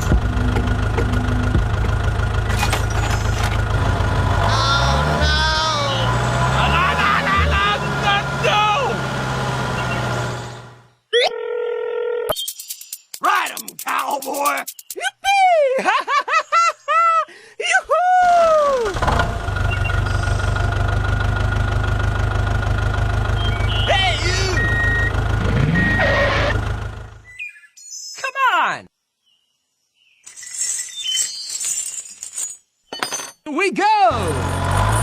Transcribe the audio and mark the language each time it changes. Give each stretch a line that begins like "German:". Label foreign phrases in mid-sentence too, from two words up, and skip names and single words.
English: Ride 'em, cowboy! Yippee! Ha ha ha ha ha! Yoo-hoo! Hey, you! Come on! Here we go!